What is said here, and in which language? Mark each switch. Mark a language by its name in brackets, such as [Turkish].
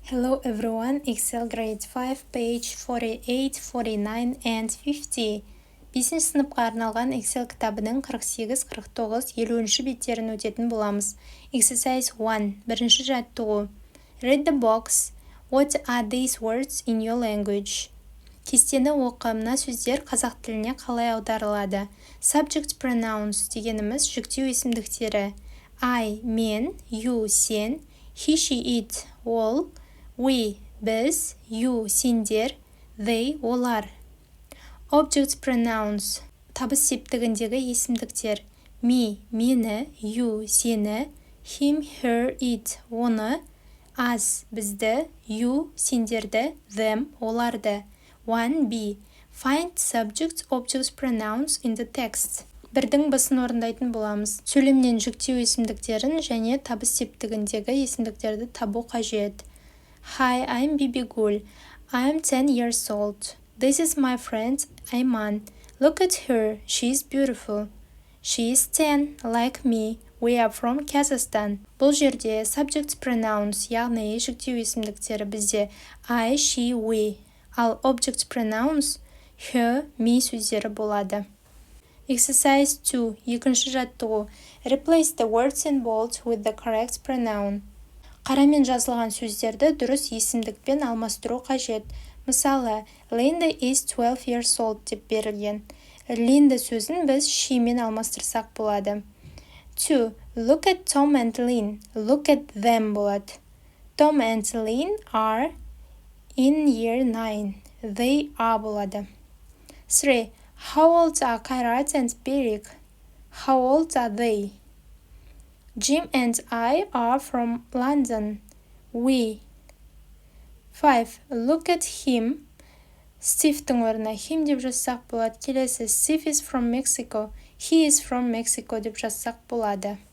[English] Hello everyone, Excel grade 5, page 48, 49 and 50. [Kazakh] 5 сыныпқа арналған Excel кітабының 48, 49, 50 беттерін өтетін боламыз. [English] Exercise 1. [Kazakh] Бірінші жаттығу. [English] Read the box. What are these words in your language? [Kazakh] Кестені оқы, мына сөздер қазақ тіліне қалай аударылады? [English] Subject pronouns [Kazakh] дегеніміз жүктеу есімдіктері. [English] I, [Kazakh] мен, [English] you, [Kazakh] сен, [English] he, she, it, [Kazakh] ол, [English] we, [Kazakh] біз, [English] you, [Kazakh] сендер, [English] they, [Kazakh] олар. [English] Object pronouns, [Kazakh] табыс септігіндегі есімдіктер. [English] Me, [Kazakh] мені, [English] you, [Kazakh] сені, [English] him, her, it, [Kazakh] оны, [English] us, [Kazakh] бізді, [English] you, [Kazakh] сендерді, [English] them, [Kazakh] оларды. [English] 1b. Find subject object pronouns in the text. [Kazakh] Бірдің басын орындайтын боламыз. Сөйлемнен жүктеу есімдіктерін және табыс септігіндегі есімдіктерді табу қажет. [English] Hi, I'm Bibigul. I'm 10 years old. This is my friend Ayman. Look at her. She's beautiful. She is 10, like me. We are from Kazakhstan. [Kazakh] Бұл жерде [English] subject pronouns, [Kazakh] яғни жүктеу есімдіктері бізде [English] I, she, we. [Kazakh] Ал [English] object pronouns her, me [Kazakh] сөздері болады. [English] Exercise 2. [Kazakh] Екінші жаттығу. [English] Replace the words in bold with the correct pronoun. [Kazakh] Қарамен жазылған сөздерді дұрыс есімдікпен алмастыру қажет. Мысалы, [English] Linda is 12 years old [Kazakh] деп берілген. Linda сөзін біз she мен алмастырсақ болады. [English] 2. Look at Tom and Lynn. Look at them [Kazakh] болады. [English] Tom and Lynn are in year 9. They are [Kazakh] болады. [English] 3. How old are Kairat and Berik? How old are they? Jim and I are from London. We. 5. Look at him. [Kazakh] Steve'тің орнына him деп жазсақ болады. Келесі, [English] Steve is from Mexico. He is from Mexico [Kazakh] деп жазсақ болады.